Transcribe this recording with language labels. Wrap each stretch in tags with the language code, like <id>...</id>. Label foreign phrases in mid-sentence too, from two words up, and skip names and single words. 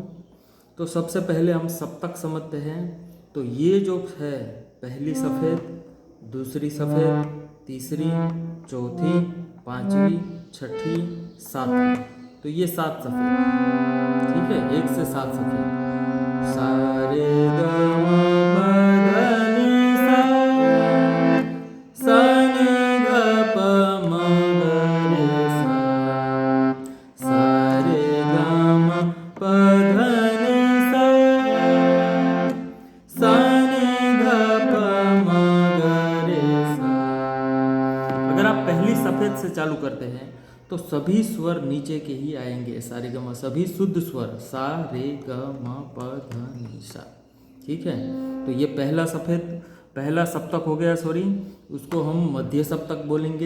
<hi>तो सबसे पहले हम सप्तक समझते हैं। तो ये जो है पहली सफ़ेद, दूसरी सफ़ेद, तीसरी, चौथी, पांचवी, छठी, सातवीं। तो ये 7 सफ़ेद, ठीक है, 1 से 7 सफ़ेद। सारे ग म प ध नि सा, सा नि ग प म ग रे सा, सा रे ग म प ध नि सा, सा नि ग प म ग रे सा। अगर आप पहली सफ़ेद से चालू करते हैं तो सभी स्वर नीचे के ही आएंगे। सारे ग म, सभी शुद्ध स्वर सा रे ग म प ध नि सा, ठीक है। तो ये पहला सप्तक हो गया, सॉरी, उसको हम मध्य सप्तक बोलेंगे।</hi>